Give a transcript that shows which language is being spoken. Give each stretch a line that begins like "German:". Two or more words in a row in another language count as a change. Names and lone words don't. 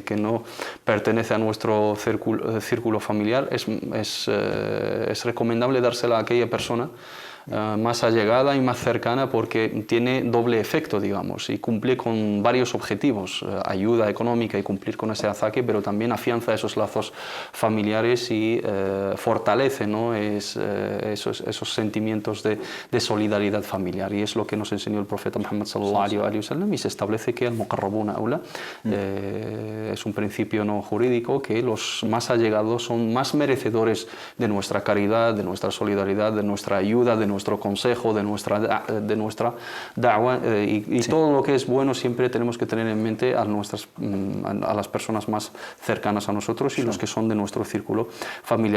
Spanish: no pertenece a nuestro círculo familiar, es recomendable dársela a aquella persona más allegada y más cercana, porque tiene doble efecto, digamos, y cumple con varios objetivos: ayuda económica y cumplir con ese azaque, pero también afianza esos lazos familiares y fortalece, ¿no?, esos sentimientos de solidaridad familiar. Y es lo que nos enseñó el profeta Muhammad
Arabic: صلى الله عليه وسلم,
Spanish: y se establece que
Arabic: المقربون أولى
Spanish: es un principio no jurídico, que los más allegados son más merecedores de nuestra caridad, de nuestra solidaridad, de nuestra ayuda, de nuestro consejo, de nuestra da'wa, y sí, todo lo que es bueno siempre tenemos que tener en mente a las personas más cercanas a nosotros y sí, los que son de nuestro círculo familiar.